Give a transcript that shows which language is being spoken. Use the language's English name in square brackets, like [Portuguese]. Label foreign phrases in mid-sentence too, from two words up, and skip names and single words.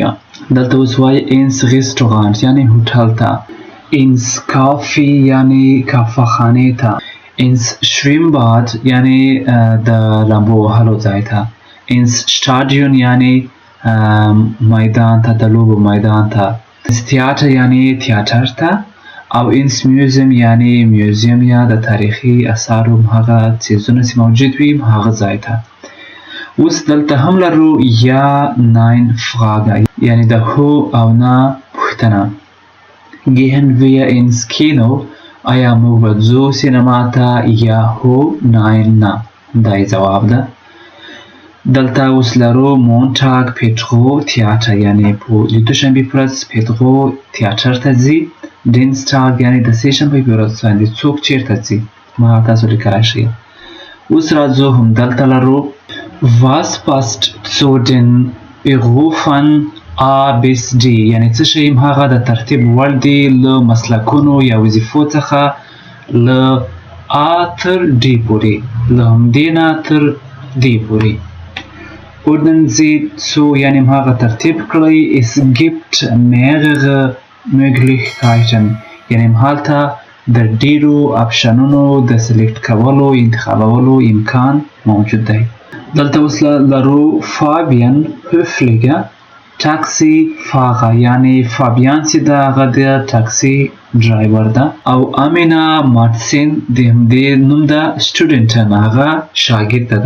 [Pashto] دلته اوس وایي [German] ins Restaurant [Pashto] یعنې هوټل ته [German] ins Café [Pashto] یعنې کافهخانې ته [German] ins Schwimmbad [Pashto] یعنې د لامبو وهلو ځای ته [German] ins Stadion [Pashto] یعنې میدان ته د لوبو میدان ته [German] ins Theater [Pashto] یعنې تیاتر ته او [German] ins Museum [Pashto] یعنې میوزیم یا د تاریخي اثارو هغه څیزونه چې موجود وي هغه ځای ته. اوس دلته هم لرو یا [German] nein Frage [Pashto] یعنی د هو او نه پوښتنه. [German] Gehen wir ins Kino [Pashto] آیا موږ به ځو سینما ته یا هو nein نه دا یې ځواب ده. دلته اوس لرو مونټاګ پیټرو تیاتر یعنی په دوشنبې په ورځ پیټرو تیاتر ته ځي. ډینسټاګ یعنی د سې شنبې په ورځ باندې څوک چیرته ځي ما تاسو لیکلی شئ. اوس راځو همدلته لرو [German] Was passt zu den Berufen A bis D [Pashto] یعنی څه شی هغه د ترتیب وړ دي له مسلکونو یا وظیفو څخه له A تر D پورې له همدې نه تر D پورې. [German] Ordnen Sie zu [Pashto] یعنی هغه ترتیب کړئ. [German] Es gibt mehrere Möglichkeiten [Pashto] یعنی هلته د ډیرو اپشنونو د سلیکټ کولو انتخابولو امکان موجود دی. دلته اوس لرو فابین هوفلیګه ټاکسي فاغه یعنی فابیان چې د هغه د ټاکسي ډرایور ده او امینا مارتسین د همدې نوم ده سټوډنټ هغه شاګرد ده.